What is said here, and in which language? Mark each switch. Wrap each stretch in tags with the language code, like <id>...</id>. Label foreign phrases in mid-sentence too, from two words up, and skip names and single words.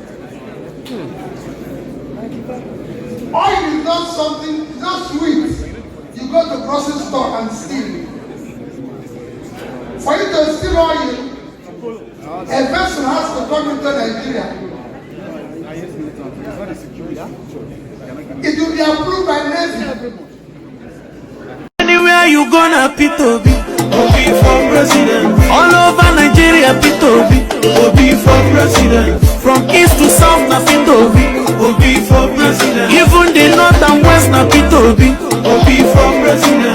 <en>Oil is not something, it's not sweet. You go to grocery store and steal. For you to steal oil, a vessel has to come into Nigeria. It will be approved by NAIJA. Anywhere you gonna P2B, Obi for president. All over Nigeria P2B, Obi for president. From east to south na P2B, Obi for president. Even the north and west na P2B, Obi for president.</en>